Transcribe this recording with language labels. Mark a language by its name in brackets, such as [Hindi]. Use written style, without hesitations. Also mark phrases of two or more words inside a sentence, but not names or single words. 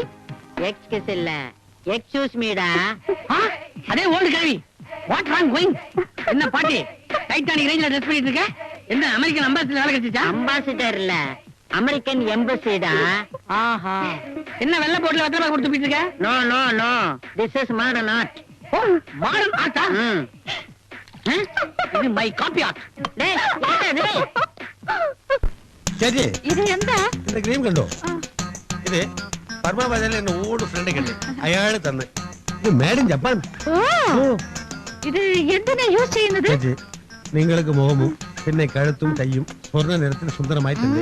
[Tamil] எக்ஸ்கியூஸ் இல்ல, [English] excuse me டா. அதே ஓல்டு கேள்வி. what wrong going? [Tamil] என்ன பாட்டி டைட்டானிக் ரேஞ்சில ட்ரெஸ் பண்ணிட்டு இருக்க? என்ன [English] American ambassador [Tamil] வேலை கிடைச்சிச்சா? அம்பாசிடர் இல்ல, [English] American embassy டா. [Tamil] ஆஹா, என்ன வெள்ள போட்ல வத்தல கொடுத்து போயிட்டு இருக்க? [English] no no no, this is modern art. ஓ, modern art டா? இது my coffee art. [Tamil] டேய், என்னது? [Malayalam] ചേച്ചി, ഇത് എന്താ? എന്റെ ക്രീം കണ്ടോ? ഇത് പർമാബാദയിലെ എന്റെ [English] old friend [Malayalam] കണ്ടു, അയാള് തന്നെ. ഇത് [English] made in Japan. [Malayalam] ഇത് എന്തിനാ യൂസ് ചെയ്യുന്നത്? ചേച്ചി, നിങ്ങൾക്ക് മുഖമും പിന്നെ കഴുത്തും കൈയും സ്വർണ്ണ നിറത്തിൽ സുന്ദരമായിട്ടുണ്ട്.